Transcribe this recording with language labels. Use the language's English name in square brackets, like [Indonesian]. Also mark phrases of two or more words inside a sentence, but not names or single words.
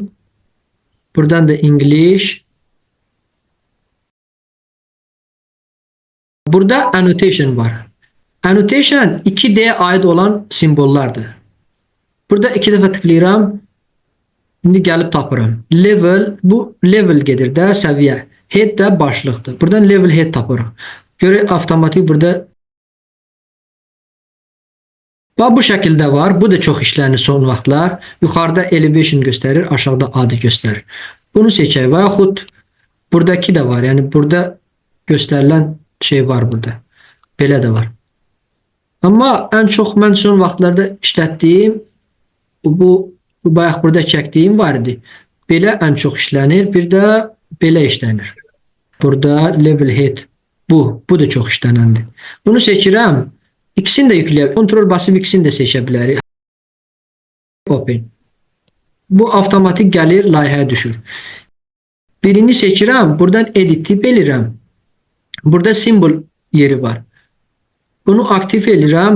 [Azerbaijani] Buradan da English. Burada annotation var. Annotation 2D aid olan simvollardır. Burada 2 dəfə tıklayıram. Şimdi gəlib tapıram. Level, bu level gedir də səviyyə. Head də başlıqdır. Buradan [English] level head [Azerbaijani] tapırıq. Görək avtomatik burada. Bax bu şəkildə var. Bu da çox işlənir son vaxtlar. Yuxarıda elevation göstərir, aşağıda adı göstərir. Bunu seçək və yaxud buradakı da var. Yəni burada göstərilən şey var burada. Belə də var. Amma ən çox mən son vaxtlarda işlətdiyim bu bayaq burada çəkdiyim var idi. Belə ən çox işlənir. Bir də belə işlənir. Burada [English] level head. [Azerbaijani] Bu da çox işlənəndir. Bunu seçirəm. İkisini də yükləyə. Kontrol basıb ikisini də seçə bilərik. Open. Bu avtomatik gəlir, layihəyə düşür. Birini seçirəm. Buradan [English] edit tip [Azerbaijani] elirəm. Burada simbol yeri var. Bunu aktiv elirəm.